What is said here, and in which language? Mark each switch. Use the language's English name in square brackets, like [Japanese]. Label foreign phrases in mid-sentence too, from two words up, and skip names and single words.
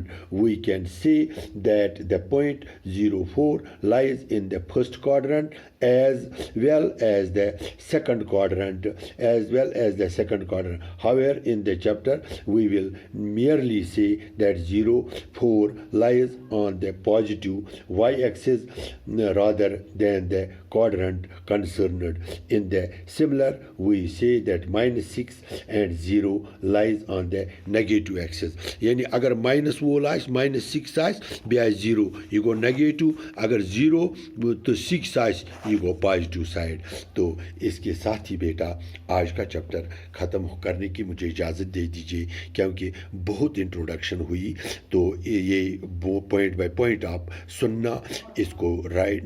[English] We can say that the point 0 4 lies in the first quadrant as well as the second quadrant However, in the chapter we will merely say that 0 4 lies on the positive y-axis rather than the quadrant concerned. In the similar, we say that -6 and 0 lies on the negative axis. [Kashmiri] यानी अगर माइनस वोल आस -6 आस बे 0 यह गो नेगेटिव, अगर 0 तो 6 आस यह गो [English] positive side. [Hindi] तो इसके साथ ही बेटा आज का चैप्टर ख़त्म करने की मुझे इजाज़त दे दीजिए, क्योंकि बहुत इंट्रोडक्शन हुई। तो ये वो [English] point by point [Hindi] आप सुनना, इसको [English] write note [Hindi] करना।